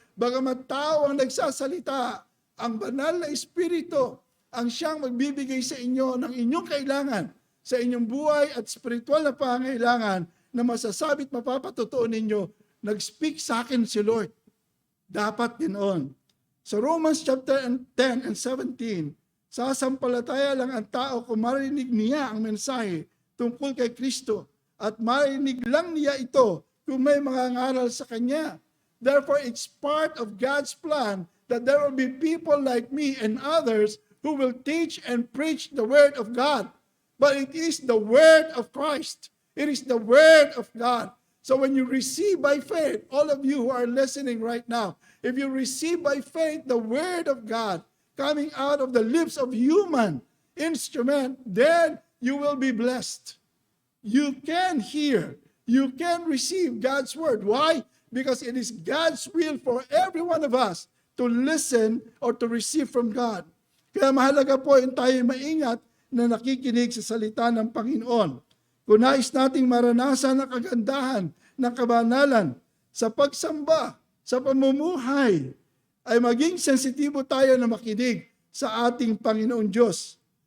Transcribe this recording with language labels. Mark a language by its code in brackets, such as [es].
[tl] Bagamat tao ang nagsasalita, ang banal na Espiritu ang siyang magbibigay sa inyo ng inyong kailangan, sa inyong buhay at spiritual na pangailangan na masasabit mapapatotoo ninyo, nag-speak sa akin si Lord. Dapat ganoon. Sa Romans chapter 10 and 17, sasampalataya lang ang tao kung marinig niya ang mensahe tungkol kay Kristo at marinig lang niya ito kung may mga ngaral sa Kanya. [en] Therefore, it's part of God's plan that there will be people like me and others who will teach and preach the Word of God. But it is the Word of Christ. It is the Word of God. So when you receive by faith, all of you who are listening right now, if you receive by faith the Word of God coming out of the lips of human instrument, then you will be blessed. You can hear, you can receive God's Word. Why? Because it is God's will for every one of us to listen or to receive from God. [tl] Kaya mahalaga po yung tayo maingat na nakikinig sa salita ng Panginoon. Kung nais nating maranasan ang kagandahan ng kabanalan sa pagsamba, sa pamumuhay, ay maging sensitibo tayo na makinig sa ating Panginoon Diyos.